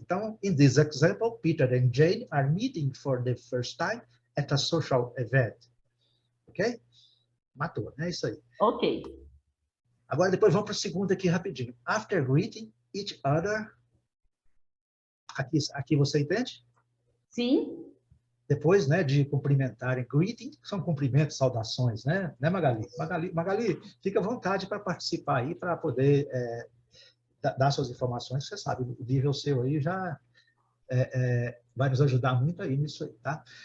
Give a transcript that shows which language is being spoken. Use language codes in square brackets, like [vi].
[en] Então, in this example, Peter and Jane are meeting for the first time at a social event. [pt] Ok? Matou, né? Isso aí. Ok. Agora, depois vamos para o segundo aqui rapidinho. [en] After greeting each other. [pt] Aqui você entende? Sim. Depois, né, de cumprimentarem, greeting, são cumprimentos, saudações, né? Né, Magali? Magali, fica à vontade para participar aí, para poder dar suas informações. Você sabe, o nível seu aí já vai nos ajudar muito aí nisso aí, tá?